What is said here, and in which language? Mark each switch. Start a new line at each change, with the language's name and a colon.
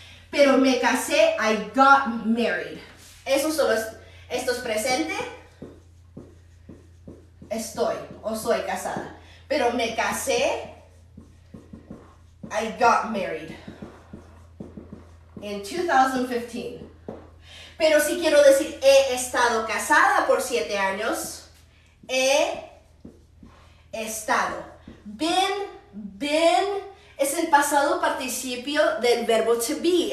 Spanish: Pero me casé,
English: I got married.
Spanish: Esto es presente, estoy o soy casada. Pero me casé,
English: I got married in 2015.
Spanish: Pero si quiero decir he estado casada por 7 años, he estado. Been es el pasado participio del verbo to be.